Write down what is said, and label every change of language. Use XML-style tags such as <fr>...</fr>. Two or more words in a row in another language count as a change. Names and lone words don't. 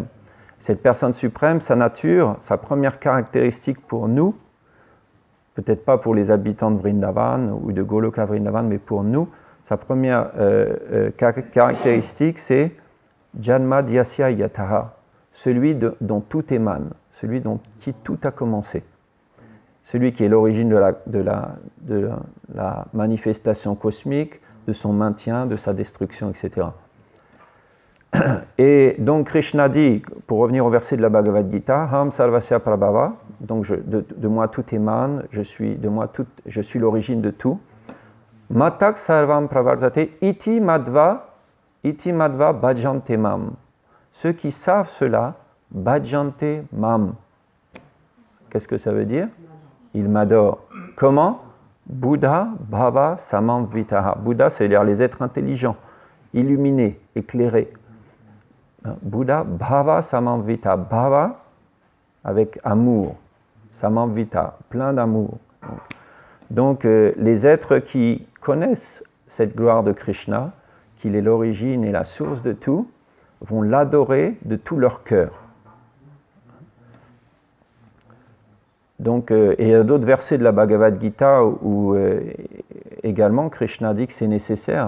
<fr>Cette personne suprême, sa nature, sa première caractéristique pour nous, peut-être pas pour les habitants de Vrindavan ou de Goloka Vrindavan, mais pour nous, sa première caractéristique, c'est</fr> <sa>Janma Dyasya Yataha,</sa> <fr>celui dont tout émane, celui qui tout a commencé, celui qui est l'origine de la manifestation cosmique, de son maintien, de sa destruction, etc. Et donc Krishna dit, pour revenir au verset de la Bhagavad Gita,</fr> <sa>Ham Sarvasya Prabhava,</sa> <fr>donc de moi tout émane, je suis l'origine de tout.</fr> <sa>Matak Sarvam Pravartate iti madva bhajante mam.</sa> <fr>Ceux qui savent cela,</fr> <sa>bhajante mam.</sa> <fr>Qu'est-ce que ça veut dire? Ils m'adorent. Comment?</fr> <sa>Buddha bhava samamvitaha.</sa> <fr>Bouddha, c'est-à-dire les êtres intelligents, illuminés, éclairés.</fr> <sa>Buddha bhava samamvita.</sa> <fr>Bhava avec amour. Samamvita, plein d'amour. Donc, les êtres qui connaissent cette gloire de Krishna, qu'il est l'origine et la source de tout, vont l'adorer de tout leur cœur. Donc, et il y a d'autres versets de la Bhagavad Gita où également Krishna dit que c'est nécessaire.</fr>